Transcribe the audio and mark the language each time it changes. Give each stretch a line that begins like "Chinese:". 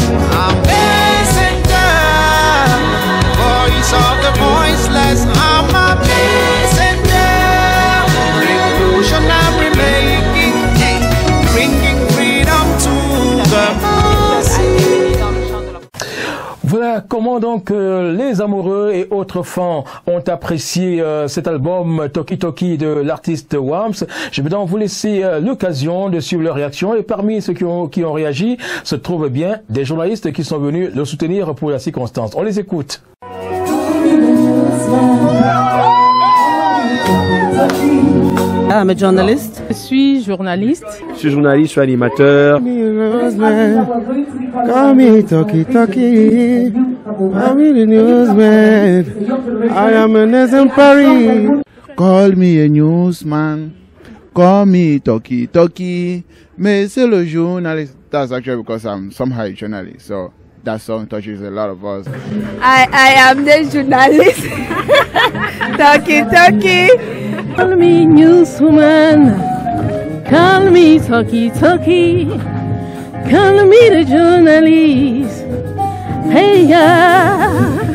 English: A messenger, voice of the voiceless. I'm a messenger, revolution I'm remaking, bringing freedom to the masses.
French: Voilà comment donc les amoureux et autres fans ont apprécié cet album Talkie Talkie de l'artiste Wams. Je vais donc vous laisser l'occasion de suivre leurs réactions, et parmi ceux qui ont réagi se trouvent bien des journalistes qui sont venus le soutenir pour la circonstance. On les écoute.
English: I'm a journalist.
French: Je suis journaliste. Je suis journaliste, je suis animateur.
English: Call me talkie. I'm the newsman. I am an exemplary. Call me a newsman. Call me talkie.
French: Mais c'est le journaliste.
English: That's actually because I'm somehow a journalist. So that song touches a lot of us. I am the journalist. Talkie. Call me newswoman. Call me talkie. Call me the journalist. Hey, yeah.